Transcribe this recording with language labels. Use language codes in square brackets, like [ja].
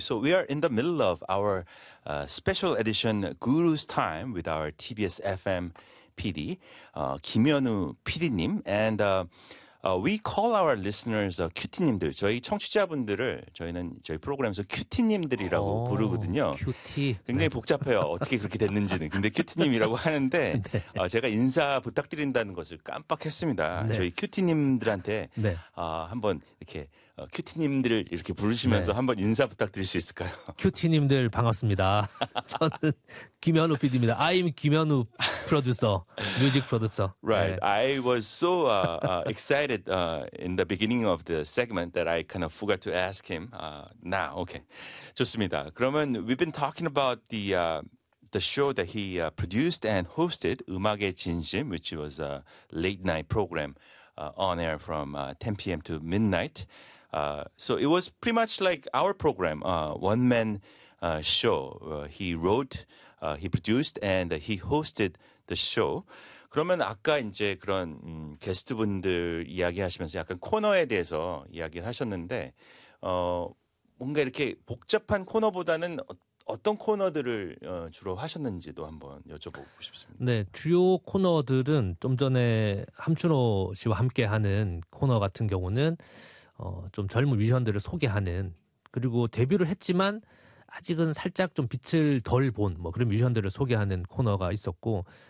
[en] So we are in the middle of our special edition Guru's Time with our TBS FM PD, 김현우 PD님. And we call our listeners QT님들. [ko] 저희 청취자분들을 저희는 저희 프로그램에서 QT님들이라고 부르거든요. QT. 굉장히 복잡해요. 어떻게 그렇게 됐는지는. 근데 QT님이라고 하는데 네. 제가 인사 부탁드린다는 것을 깜빡했습니다. 네. 저희 QT님들한테 네. 한번 이렇게 큐티님들을 이렇게 부르시면서 네. 한번 인사 부탁드릴 수 있을까요? 큐티님들 반갑습니다. 저는 김현우 PD입니다. I'm 김현우 프로듀서, 뮤직 프로듀서. [en] Right. 네. I was so excited in the beginning of the segment that I kind of forgot to ask him. Now, okay. 좋습니다. 그러면 we've been talking about the show that he produced and hosted, 음악의 진심, which was a late night program on air from 10 p.m. to midnight. So it was pretty much like our program, one-man show. He wrote, he produced, and he hosted the show. [ko] 그러면 아까 이제 그런 게스트분들 이야기하시면서 약간 코너에 대해서 이야기를 하셨는데 뭔가 이렇게 복잡한 코너보다는 어떤 코너들을 주로 하셨는지도 한번 여쭤보고 싶습니다. 네, 주요 코너들은 좀 전에 함춘호 씨와 함께하는 코너 같은 경우는 좀 젊은 뮤지션들을 소개하는 그리고 데뷔를 했지만 아직은 살짝 좀 빛을 덜 본 뭐 그런 뮤지션들을 소개하는 코너가 있었고